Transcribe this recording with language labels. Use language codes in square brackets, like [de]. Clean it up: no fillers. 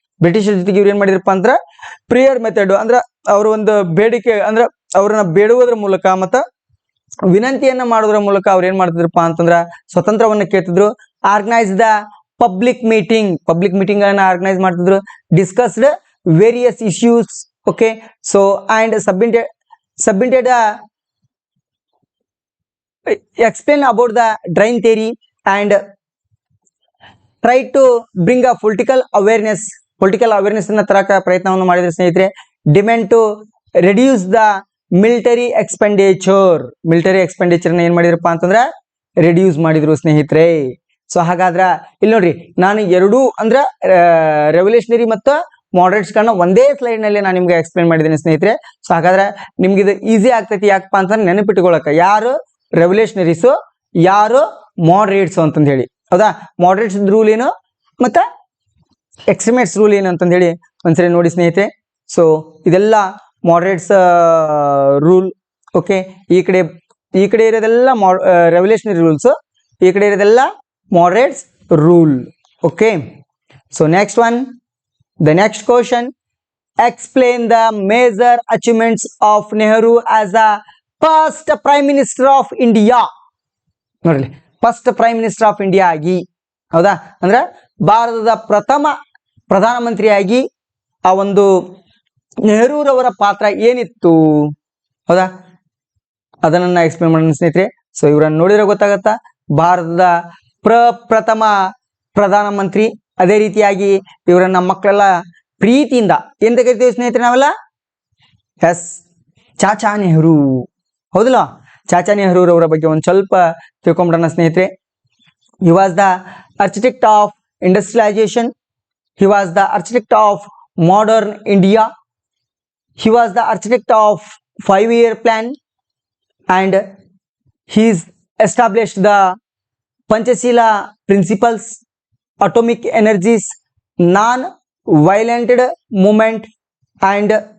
[kn] ಬ್ರಿಟಿಷರ ಜೊತೆಗೆ ಇವ್ರು ಏನ್ ಮಾಡಿದ್ರಪ್ಪ ಅಂದ್ರ ಪ್ರೇಯರ್ ಮೆಥಡ್ ಅಂದ್ರ ಅವ್ರ ಒಂದು ಬೇಡಿಕೆ ಅಂದ್ರ ಅವ್ರನ್ನ ಬೇಡುವುದ್ರ ಮೂಲಕ ಮತ್ತ ವಿನಂತಿಯನ್ನ ಮಾಡೋದ್ರ ಮೂಲಕ ಅವ್ರು ಏನ್ ಮಾಡ್ತಿದ್ರಪ್ಪ ಅಂತಂದ್ರ ಸ್ವತಂತ್ರವನ್ನ ಕೇಳ್ತಿದ್ರು. [en] organise the public meeting [kn] ಅನ್ನ ಆರ್ಗನೈಸ್ ಮಾಡ್ತಿದ್ರು. [en] Discussed various issues. Okay, so and submitted explain about the drain theory and try to bring a political awareness [kn] ಅನ್ನ ತರಕ ಪ್ರಯತ್ನವನ್ನು ಮಾಡಿದ್ರೆ ಸ್ನೇಹಿತರೆ. [en] demand to reduce the military expenditure [kn] ನ ಏನ್ ಮಾಡಿದ್ರಪ್ಪ ಅಂತಂದ್ರ ರೆಡ್ಯೂಸ್ ಮಾಡಿದ್ರು ಸ್ನೇಹಿತರೆ. ಸೊ ಹಾಗಾದ್ರ ಇಲ್ಲಿ ನೋಡ್ರಿ, ನಾನು ಎರಡೂ ಅಂದ್ರ ರೆವಲ್ಯೂಷನರಿ ಮತ್ತು ಮಾಡರೇಟ್ಸ್ ಗಳನ್ನ ಒಂದೇ ಸ್ಲೈಡ್ ನಲ್ಲಿ ನಾನು ನಿಮ್ಗೆ ಎಕ್ಸ್ಪ್ಲೇನ್ ಮಾಡಿದ್ದೀನಿ ಸ್ನೇಹಿತರೆ. ಸೊ ಹಾಗಾದ್ರೆ ನಿಮ್ಗೆ ಇದು ಈಸಿ ಆಗ್ತೈತಿ. ಯಾಕಪ್ಪ ಅಂತಂದ್ರೆ ನೆನಪಿಟ್ಕೊಳಕ ಯಾರು ರೆವಲ್ಯೂಷನರೀಸು ಯಾರು ಮಾಡರೇಟ್ಸ್ ಅಂತಂದ ಹೇಳಿ. ಹೌದಾ, ಮಾಡರೇಟ್ಸ್ ರೂಲ್ ಏನು ಮತ್ತೆ ಎಕ್ಸ್ಟ್ರೀಮಿಸ್ಟ್ಸ್ ರೂಲ್ ಏನು ಅಂತಂದ ಹೇಳಿ ಒಂದ್ಸರಿ ನೋಡಿ ಸ್ನೇಹಿತರೆ. ಸೊ ಇದೆಲ್ಲ ಮಾಡರೇಟ್ಸ್ ರೂಲ್. ಓಕೆ, ಈ ಕಡೆ ಇರೋದೆಲ್ಲ ರೆವಲ್ಯೂಷನರಿ ರೂಲ್ಸ್, ಈ ಕಡೆ ಇರೋದೆಲ್ಲ moderates rule. [en] Okay, so next one, the next question, explain the major achievements of Nehru as a first prime minister of India. [kn] ನೋಡ್ರಿ, first prime minister of India ಆಗಿ, ಹೌದಾ, ಅಂದ್ರೆ ಭಾರತದ ಪ್ರಥಮ ಪ್ರಧಾನಮಂತ್ರಿಯಾಗಿ ಆ ಒಂದು ನೆಹರೂರವರ ಪಾತ್ರ ಏನಿತ್ತು, ಹೌದಾ, ಅದನ್ನ ಎಕ್ಸ್ಪ್ಲೇನ್ ಮಾಡೋಣ ಸ್ನೇಹಿತರೆ. ಸೊ ಇವರನ್ನು ನೋಡಿದ್ರೆ ಗೊತ್ತಾಗತ್ತಾ, ಭಾರತದ ಪ್ರಥಮ ಪ್ರಧಾನಮಂತ್ರಿ. ಅದೇ ರೀತಿಯಾಗಿ ಇವರನ್ನ ಮಕ್ಕಳೆಲ್ಲ ಪ್ರೀತಿಯಿಂದ ಎಂತ ಕರಿತೀವಿ ಸ್ನೇಹಿತರೆ ನಾವೆಲ್ಲ? ಎಸ್, ಚಾಚಾ ನೆಹರು. ಹೌದಲ್ಲ, ಚಾಚಾ ನೆಹರೂರವರ ಬಗ್ಗೆ ಒಂದು ಸ್ವಲ್ಪ ತಿಳ್ಕೊಂಬಿಡೋಣ ಸ್ನೇಹಿತರೆ. [en] he was the architect of industrialisation, he was the architect of modern India, he was the architect of 5-year plan, and he's established the Panchashila principles, atomic energies, non-violent movement and